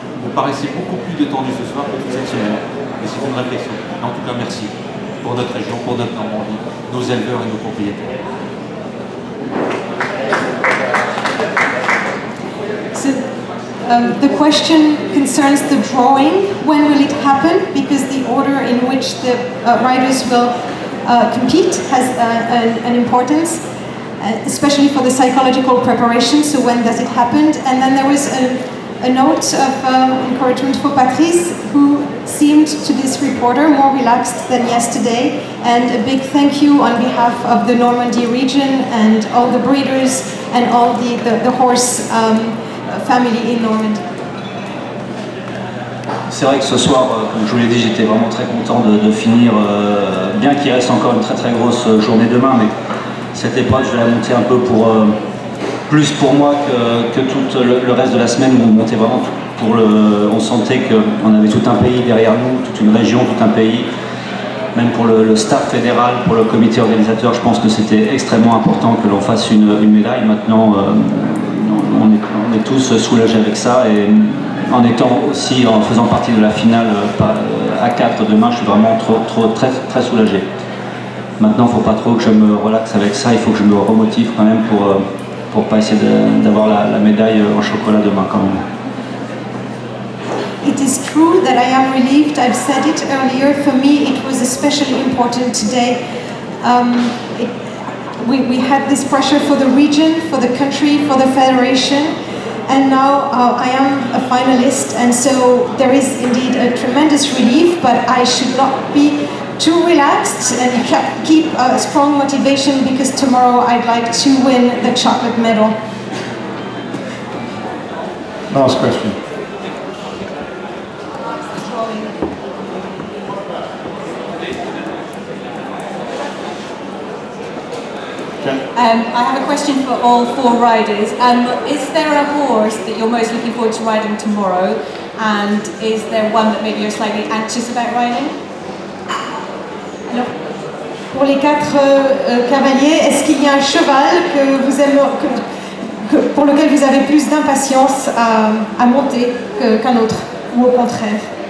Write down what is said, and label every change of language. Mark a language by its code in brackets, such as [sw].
[fr] Vous paraissez beaucoup plus détendu ce soir que toute cette semaine. Et c'est une réflexion. En tout cas, merci pour notre région, pour notre Normandie, nos éleveurs et nos propriétaires. [en] So, the question concerns the drawing. When will it happen? Because the order in which the riders will compete has an importance, especially for the psychological preparation. So when does it happen? And then there was a note of encouragement for Patrice, who seemed to this reporter more relaxed than yesterday. And a big thank you on behalf of the Normandy region and all the breeders and all the horse family in Normandy. [fr] C'est vrai que ce soir, comme je vous l'ai dit, j'étais vraiment très content de finir, bien qu'il reste encore une très grosse journée demain, mais cette épreuve, je vais la monter un peu plus pour moi que tout le reste de la semaine où on montait vraiment on sentait qu'on avait tout un pays derrière nous, toute une région, tout un pays, même pour le staff fédéral, pour le comité organisateur, je pense que c'était extrêmement important que l'on fasse une médaille. Maintenant, on est tous soulagés avec ça, et en faisant partie de la finale à 4 demain, je suis vraiment très soulagé. Maintenant, il ne faut pas trop que je me relaxe avec ça, il faut que je me remotive quand même pour pas essayer d'avoir la médaille en chocolat demain quand même. [en] It is true that I am relieved. I've said it earlier. For me, it was especially important today. We had this pressure for the region, for the country, for the federation, and now I am a finalist, and so there is indeed a tremendous relief, but I should not be too relaxed and keep a strong motivation, because tomorrow I'd like to win the chocolate medal. Last question. I have a question for all 4 riders. Is there a horse that you're most looking forward to riding tomorrow, and is there one that maybe you're slightly anxious about riding? [fr] Alors, pour les 4 cavaliers, est-ce qu'il y a un cheval que vous aimez, pour lequel vous avez plus d'impatience à monter qu'un autre, ou au contraire?